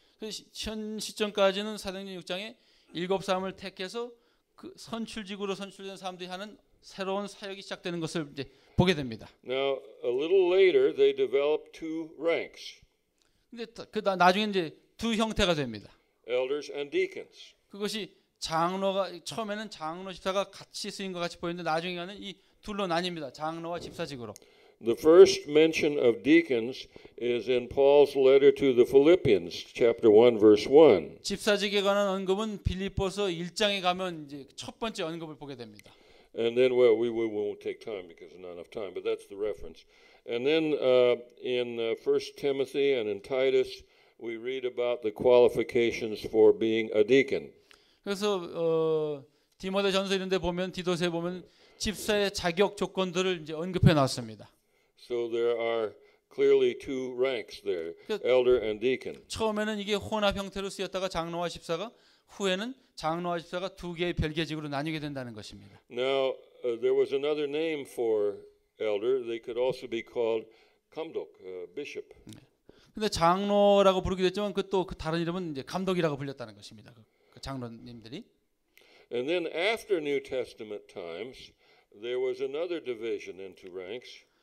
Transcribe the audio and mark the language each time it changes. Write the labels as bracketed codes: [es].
[ko] 현 시점까지는 사도행전 6장에 7 사람을 택해서 그 선출직으로 선출된 사람들이 하는 새로운 사역이 시작되는 것을 이제 보게 됩니다. [en] Now, a little later, they developed 2 ranks, [ko] 근데 그 나중에 이제 두 형태가 됩니다. [en] elders and deacons. [ko] 그것이 장로가 처음에는 장로 집사가 같이 쓰인 것 같이 보이는데 나중에는 이 둘로 나뉩니다. 장로와 집사직으로. [en] The first mention of deacons is in Paul's letter to the Philippians, chapter 1, verse 1. [ko] 집사직에 관한 언급은 빌립보서 1장에 가면 이제 첫 번째 언급을 보게 됩니다. [en] And then, well, we won't take time because there's not enough time, but that's the reference. And then in 1 Timothy and in Titus, we read about the qualifications for being a deacon. [ko] 그래서 디모데전서 이런 데 보면 디도서에 보면 집사의 자격 조건들을 이제 언급해 놨습니다. [en] So there are clearly 2 ranks there, elder and deacon. [ko] 처음에는 이게 혼합 형태로 쓰였다가 장로와 집사가 후에는 장로와 집사가 2개의 별개직으로 나뉘게 된다는 것입니다. [en] Now, there was another name for elder. They could also be called 감독, bishop. [ko] 근데 장로라고 부르기도 했지만 그 다른 이름은 이제 감독이라고 불렸다는 것입니다. 그 장로님들이. [en] And then after New Testament times, there was another division into ranks.